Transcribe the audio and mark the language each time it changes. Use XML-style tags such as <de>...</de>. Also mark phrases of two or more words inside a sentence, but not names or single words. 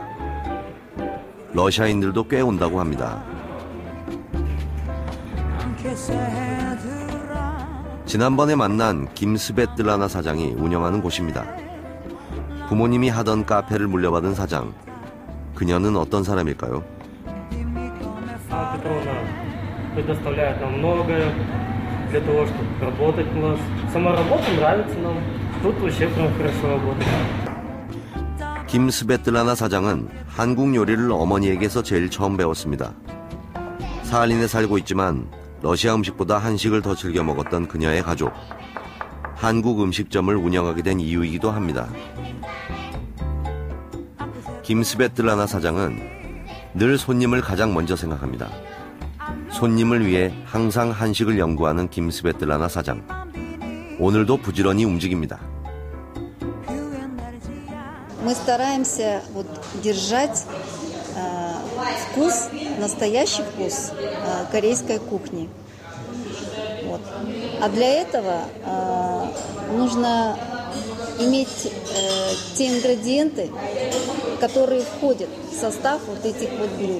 <ko>러시아인들도 꽤 온다고 합니다. 지난번에 만난 김스베틀라나 사장이 운영하는 곳입니다. 부모님이 하던 카페를 물려받은 사장. 그녀는 어떤 사람일까요?</ko> <ru>предоставляет нам многое для того, чтобы работать у нас. Сама работа нравится нам. Тут вообще прям хорошо работать.</ru> <ko>김스베틀라나 사장은 한국 요리를 어머니에게서 제일 처음 배웠습니다. 사할린에 살고 있지만 러시아 음식보다 한식을 더 즐겨 먹었던 그녀의 가족. 한국 음식점을 운영하게 된 이유이기도 합니다. 김스베틀라나 사장은 늘 손님을 가장 먼저 생각합니다. 손님을 위해 항상 한식을 연구하는 김스베틀라나 사장. 오늘도 부지런히 움직입니다.</ko> <ru>Мы стараемся держать вкус, настоящий вкус корейской кухни. А для этого нужно иметь те ингредиенты, которые входят в состав вот этих вот блюд.</ru>